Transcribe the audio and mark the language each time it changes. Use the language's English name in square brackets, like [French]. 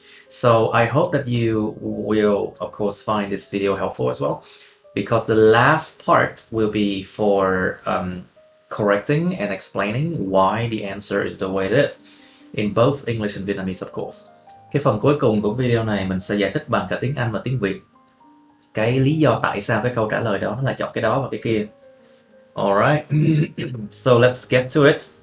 [English] So I hope that you will, of course, find this video helpful as well, because the last part will be for correcting and explaining why the answer is the way it is, in both English and Vietnamese, of course. [Vietnamese] Cái phần cuối cùng của video này mình sẽ giải thích bằng cả tiếng Anh và tiếng Việt. Cái lý do tại sao cái câu trả lời đó nó là chọn cái đó và cái kia. [English] Alright, so let's get to it.